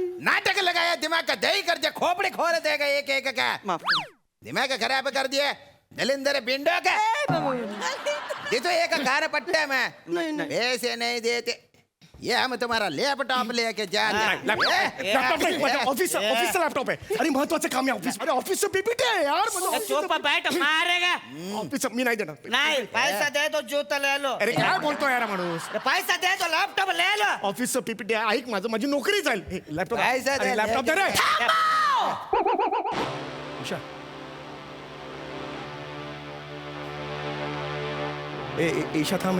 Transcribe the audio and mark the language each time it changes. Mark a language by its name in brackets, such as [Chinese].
[Hindi] नाटक लगाया, दिमाग का दही कर दिया, खोपड़े खोल देगा एक एक का. दिमाग का खराब कर दिया. दलिंदर बिंडो का ये तो एक कार पट्टा में पैसे नहीं देते. ये हम तुम्हारा लैपटॉप लेके जा [Marathi] लॅपटॉप नाही, ऑफिसचा लॅपटॉप आहे. अरे महत्वाचं काम आहे ऑफिस. अरे ऑफिसचं पीपीटी आहे यार. [Hindi] चुप बैठ मारेगा. [Marathi] ऑफिस मी नाही देणार. [Hindi] नहीं पैसा दे तो जूता ले लो. [Marathi] अरे काय बोलतो यार माणूस? [Hindi] पैसा दे तो लैपटॉप ले लो. [Marathi] ऑफिसचं पीपीटी आहे. ऐक माझं, माझी नोकरी जाईल. लॅपटॉप [Hindi] पैसा दे, [Marathi] लॅपटॉप दे रे. उषा ईशा थांब.